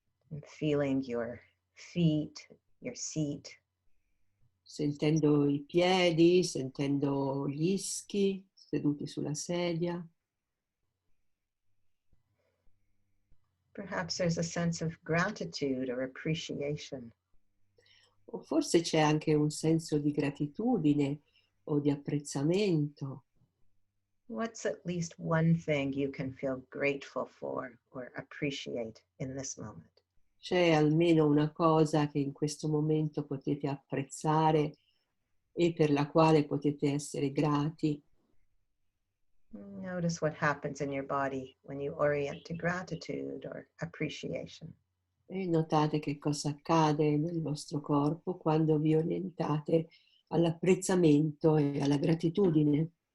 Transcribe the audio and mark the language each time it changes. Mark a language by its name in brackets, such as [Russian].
[English] And feeling your feet, your seat. [Italian] Sentendo i piedi, sentendo gli ischi seduti sulla sedia. [English] Perhaps there's a sense of gratitude or appreciation. [Italian] O forse c'è anche un senso di gratitudine o di apprezzamento. [English] What's at least one thing you can feel grateful for or appreciate in this moment? [Italian] C'è almeno una cosa che in questo momento potete apprezzare e per la quale potete essere grati. [English] Notice what happens in your body when you orient to gratitude or appreciation. [Italian] E notate che cosa accade nel vostro corpo quando vi orientate all'apprezzamento e alla gratitudine.